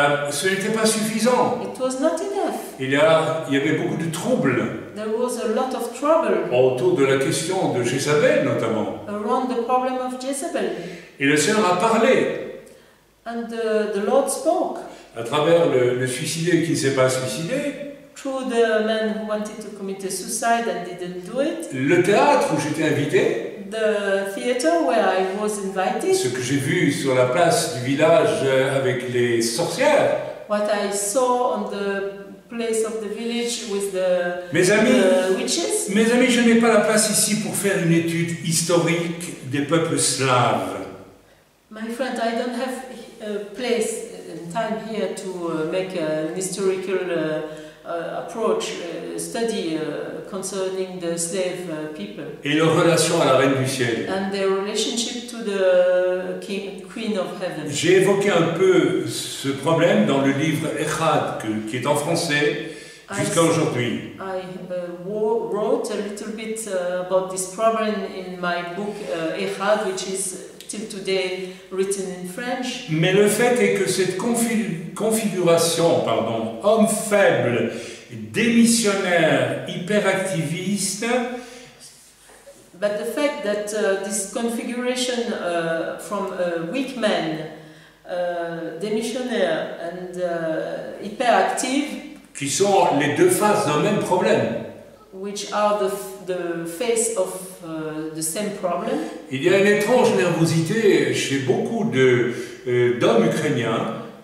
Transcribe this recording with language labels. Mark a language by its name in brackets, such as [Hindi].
[French] ce n'était pas suffisant. [English] it was not enough. [French] Il y avait beaucoup de troubles [English] There was a lot of trouble [French] autour de la question de Jézabel notamment. [English] around the problem of Jezebel. [French] Et le Seigneur a parlé [English] And the Lord spoke [French] à travers le suicidé qui ne s'est pas suicidé, [English] through the man who wanted to commit a suicide and didn't do it, [French] le théâtre où j'étais invité, [English] the theater where I was invited, [French] ce que j'ai vu sur la place du village avec les sorcières. [English] what I saw on the place of the village with the witches. [French] Mes amis, je n'ai pas la place ici pour faire une étude historique des peuples slaves. [English] My friend, I don't have a place and time here to make an historical approach, study concerning the slave people. [French] Et leur relation à la Reine du Ciel. [English] And their relationship to the Queen of Heaven. [French] J'ai évoqué un peu ce problème dans le livre Echad, qui est en français jusqu'à aujourd'hui. [English] I wrote a little bit about this problem in my book Echad, which is till today written in French. [French] Mais le fait est que cette configuration, homme faible, démissionnaire, hyperactiviste, [English] But the fact that this configuration from weak men, démissionnaire and hyperactive, [French] qui sont les deux faces d'un même problème. [English] Which are the face of the same problem. [French] Il y a une étrange nervosité chez beaucoup d'hommes ukrainiens.